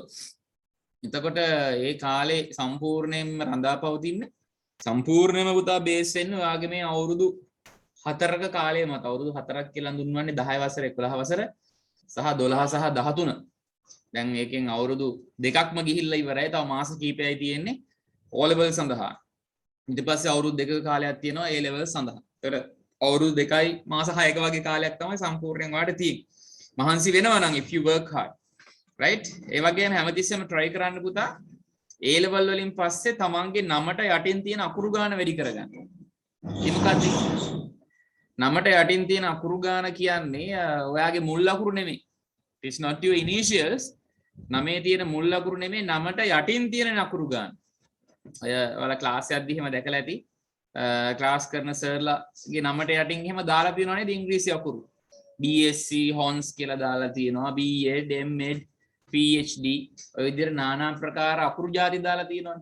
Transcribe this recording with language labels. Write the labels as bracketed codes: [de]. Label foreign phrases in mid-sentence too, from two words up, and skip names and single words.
[si] එතකොට ඒ කාලේ සම්පූර්ණයෙන්ම රඳා පවතින්න සම්පූර්ණයෙන්ම පුතා බේස් වෙන්න ඔයාගේ මේ අවුරුදු 4ක කාලය මත අවුරුදු 4ක් කියලා හඳුන්වන්නේ 10 වසර 11 වසර සහ 12 සහ 13. දැන් මේකෙන් අවුරුදු දෙකක්ම ගිහිල්ලා ඉවරයි. තව මාස කිහිපයයි තියෙන්නේ [en] O level [si] සඳහා. ඊට පස්සේ අවුරුදු දෙකක කාලයක් තියෙනවා [en] A level [si] සඳහා. ඒතර අවුරුදු 2යි මාස 6ක වගේ කාලයක් තමයි සම්පූර්ණයෙන් ඔයාලට තියෙන්නේ. මහන්සි වෙනවා නම් [en] if you work hard. [si] right. ඒ වගේම හැමතිස්සෙම try කරන්න පුතා. A level වලින් පස්සේ තමන්ගේ නමට යටින් තියෙන අකුරු ගාන වැඩි කරගන්න. ඒ මොකද්ද? නමට යටින් තියෙන අකුරු ගාන කියන්නේ ඔයාගේ මුල් අකුරු නෙමෙයි. [en] it is not your initials. [si] නමේ තියෙන මුල් අකුරු නෙමෙයි නමට යටින් තියෙන අකුරු ගාන. ඔය ඔයාලා ක්ලාස් එකක්දී එහෙම දැකලා ඇති. ක්ලාස් කරන සර්ලාගේ නමට යටින් එහෙම දාලා තියෙනවා නේද ඉංග්‍රීසි අකුරු. BSc හොන්ස් කියලා දාලා තියෙනවා. B.Ed M.Ed PhD ඔය විදිහට নানা ප්‍රකාර අකුරු ಜಾති දාලා තියෙනවානේ.